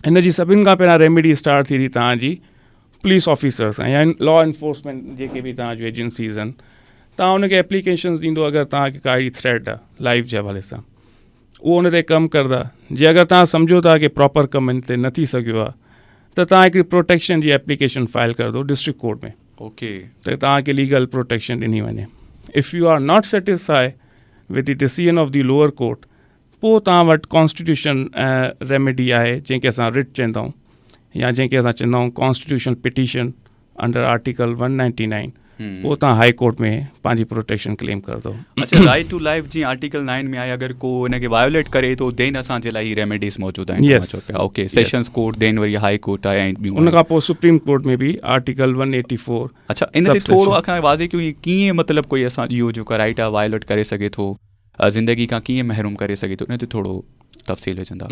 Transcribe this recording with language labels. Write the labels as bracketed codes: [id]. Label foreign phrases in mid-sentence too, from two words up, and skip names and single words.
[sd] हिन जी सभिनि खां पहिरां [en] remedy start [sd] थी तव्हांजी [en] police officer [sd] सां या [en] law enforcement [sd] जेके बि तव्हां जूं एजेंसीज़ आहिनि। तव्हां उनखे एप्लीकेशन्स ॾींदो अगरि तव्हांखे काई थ्रेट आहे लाइफ जे हवाले सां, उहो उन ते कमु कंदा। जे अगरि तव्हां सम्झो था कि प्रॉपर कमु इन ते न थी सघियो आहे त तव्हां हिकिड़ी प्रोटेक्शन जी [en] application file [sd] कर दो [en] district court [sd] में, ओके, त तव्हांखे [en] legal protection [sd] ॾिनी वञे। [en] if you are not satisfy with the decision of the lower court, [sd] पोइ तव्हां वटि [en] constitution remedy [sd] आहे जंहिंखे असां रिट चवंदा आहियूं या जंहिंखे असां चवंदा आहियूं [en] constitution petition under article 199. [sd] पोइ तव्हां [en] high court [sd] में पंहिंजी प्रोटेक्शन क्लेम कर दो। अच्छा, [en] right to life [sd] जीअं आर्टिकल 9 में आहे, अगरि को हिनखे वायोलेट करे तो देन असांजे लाइ रेमेडीज़ मौजूदु आहिनि। [en] Yes. [sd] ओके, [en] sessions court, [sd] देन वरी [en] high court [sd] आहे ऐं ॿियूं उन खां पोइ [en] supreme court [sd] में बि आर्टिकल 184। अच्छा, इन ते थोरो असां वाज़े कयूं कीअं मतिलबु कोई असां इहो जेको राइट आहे वायोलेट करे सघे थो, ज़िंदगी खां कीअं महरूम करे सघे थो, इन ते थोरो तफ़सील विझंदा।